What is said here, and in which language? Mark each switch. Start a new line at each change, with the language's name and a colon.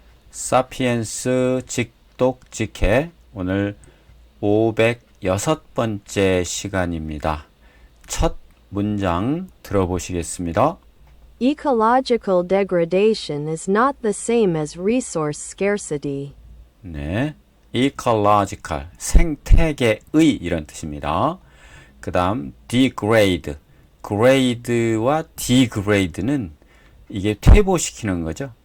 Korean: 사피엔스 직독 직해 오늘 506번째 시간입니다. 첫 문장 들어보시겠습니다.
English: Ecological degradation is not the same as resource scarcity.
Korean: 네, ecological 생태계의 이런 뜻입니다. 그 다음 degrade grade와 degrade는 이게 퇴보시키는 거죠.